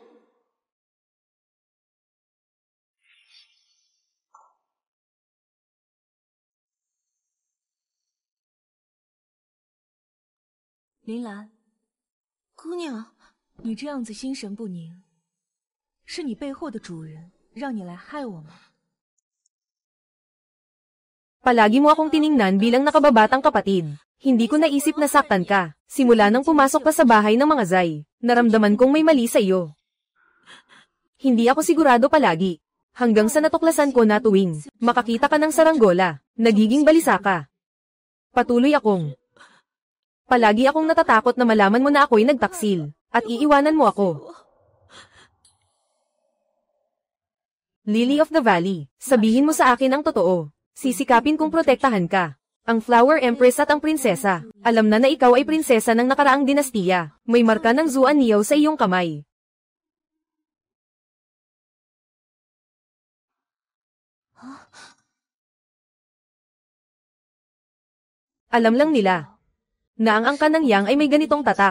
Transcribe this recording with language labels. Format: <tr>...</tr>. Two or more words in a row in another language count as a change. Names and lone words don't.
<zh>铃兰，姑娘，你这样子心神不宁，是你背后的主人让你来害我吗？</zh> <tl>Palagi mo akong tiningnan bilang nakababatang kapatid. Hindi ko naisip na saktan ka. Simula nang pumasok ka sa bahay ng mga Zay, naramdaman kong may mali sa iyo. Hindi ako sigurado palagi. Hanggang sa natuklasan ko na tuwing makakita ka ng saranggola, nagiging balisa ka. Palagi akong natatakot na malaman mo na ako'y nagtaksil, at iiwanan mo ako. Lily of the Valley, sabihin mo sa akin ang totoo. Sisikapin kong protektahan ka. Ang Flower Empress at ang prinsesa, alam na ikaw ay prinsesa ng nakaraang dinastiya. May marka ng Zuan Niyaw sa iyong kamay. Alam lang nila na ang angka ng Yang ay may ganitong tatak.</tl>